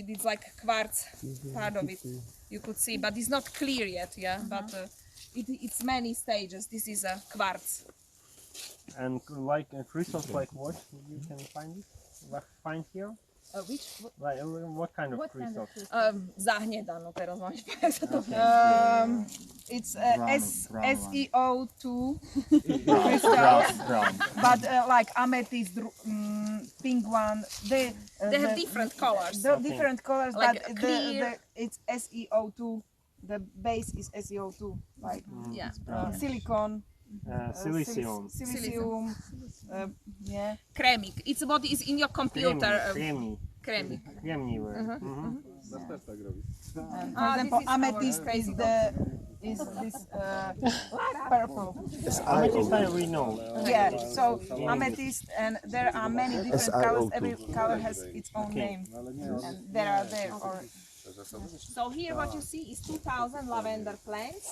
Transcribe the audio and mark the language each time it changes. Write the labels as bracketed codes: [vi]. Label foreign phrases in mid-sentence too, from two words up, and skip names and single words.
[en] It's like quartz, part of it. You could see, but it's not clear yet. Yeah, but it's many stages. This is a quartz. And like crystals, like what you can find here? Like, what kind of crystals? Zahnedano, [sk] teraz mám [en] it's SeO2 crystals, but like amethyst, pink one. They have different colors. Different colors, Like but it's SeO2. The base is SeO2, like silicon. Silicium. Silicium. Yeah. Kremik. It's what is in your computer. Kremik. [pl] Nas też tak robi. [en] For example, amethyst is this purple. Amethyst we know. Yeah. So amethyst, and there are many different colors. Every color has its own name, and there are there. So here, what you see is 2,000 lavender plants.